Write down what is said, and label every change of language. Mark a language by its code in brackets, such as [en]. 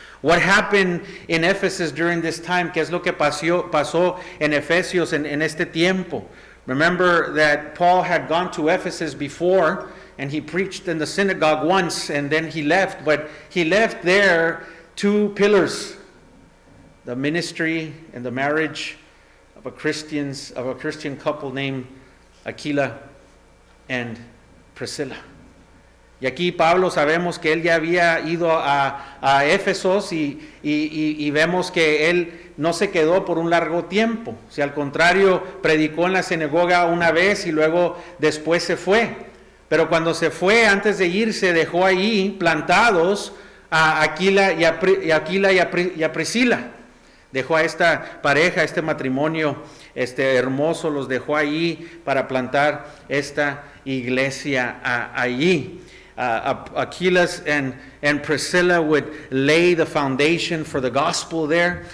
[en] What happened in Ephesus during this time? [es] ¿Qué es lo que pasó en Efesios en este tiempo? [en] Remember that Paul had gone to Ephesus before, and he preached in the synagogue once, and then he left, but he left there two pillars: the ministry and the marriage of a Christian couple named Aquila and Priscilla. [es] Y aquí Pablo sabemos que él ya había ido a Éfesos y vemos que él no se quedó por un largo tiempo. O sea, al contrario, predicó en la sinagoga una vez y luego después se fue. Pero cuando se fue, antes de irse, dejó ahí plantados a Aquila y a Priscila. Dejó a esta pareja, este matrimonio hermoso, los dejó ahí para plantar esta iglesia allí. [en] Aquila and Priscilla would lay the foundation for the gospel there.